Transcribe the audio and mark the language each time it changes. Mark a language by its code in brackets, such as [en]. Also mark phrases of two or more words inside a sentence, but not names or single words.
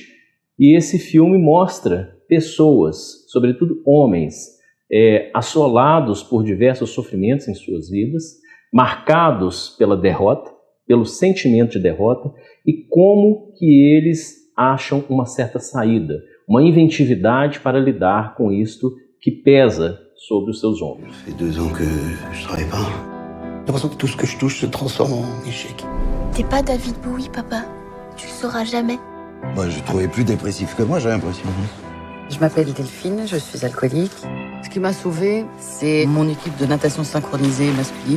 [pt] E esse filme mostra pessoas, sobretudo homens, assolados por diversos sofrimentos em suas vidas, marcados pela derrota, pelo sentimento de derrota, e como que eles acham uma certa saída, uma inventividade para lidar com isto que pesa sobre os seus ombros. [fr] Ça fait 2 ans que je travaille pas. J'ai l'impression que tout ce que je touche se transforme en échec. T'es pas David Bowie, papa. Tu le sauras jamais. Moi, je trouvais plus dépressif que moi, j'ai l'impression. Je m'appelle Delphine, je suis alcoolique. Ce qui m'a sauvée, c'est mon équipe de natation synchronisée masculine.